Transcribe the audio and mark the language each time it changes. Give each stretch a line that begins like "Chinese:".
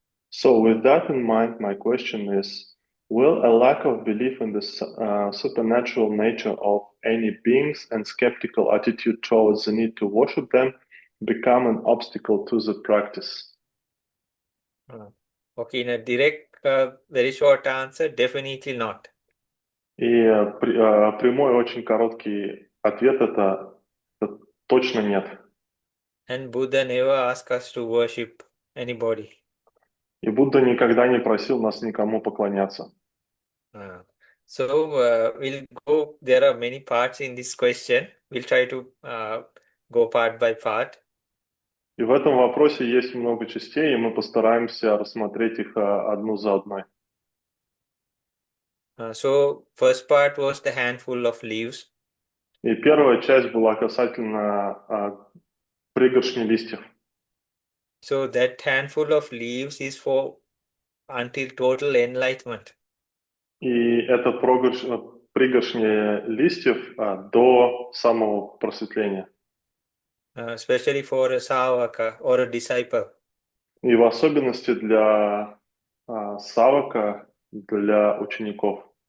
English: So, with that in mind, my question is, will a lack of belief in the supernatural nature of any beings and skeptical attitude towards the need to worship them become an obstacle to the practice? Okay, in a direct, very short answer, definitely not.
Russian: Прямой, очень короткий ответ это точно нет.
English: And Buddha never asked us to worship anybody.
Russian: И Будда никогда не просил нас никому поклоняться.
English: We'll go, there are many parts in this question. We'll try to go part by part.
Russian: И в этом вопросе есть много частей, и мы постараемся рассмотреть их одну за одной.
English: So first part was the handful of leaves.
Russian: И первая часть была касательно пригоршни листьев.
English: So that handful of leaves is for until total enlightenment.
Russian: И это пригоршни листьев до самого просветления.
English: Especially for a savaka or a disciple.
Russian: И в особенности для савака, для учеников.